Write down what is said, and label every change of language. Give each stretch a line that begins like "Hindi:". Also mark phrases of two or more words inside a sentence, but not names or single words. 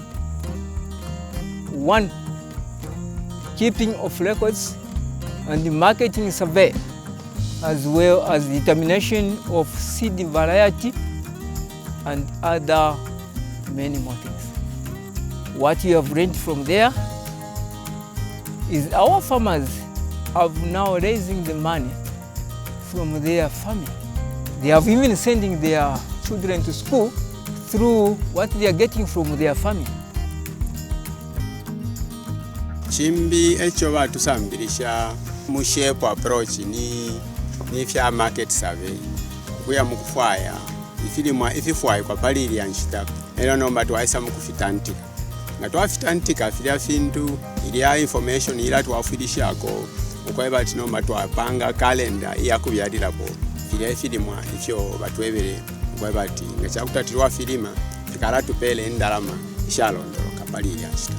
English: One, keeping of records and the marketing survey, as well as determination of seed variety and other many more things. What you have learned from there is our farmers have now raising the money from their farming. They have even sending their children to school through what they are getting from their farming.
Bemba: Chimbi ekyo batusambirisha mu SHAPE approach ni fya
English: market survey
Bemba: kuya mukufaya ififwayo kwa paliri yanchita era nomba twaisa mukufitantika nga twafitantika filya fintu ilya information ila twafidishako ukweba ati nomba twapanga kalenda iyakubyalirapo filya filimwa ifyo batwebere ukweba ati nga kyakutatirwa filima fikala tupele endalama ishalondoloka paliri yanchita.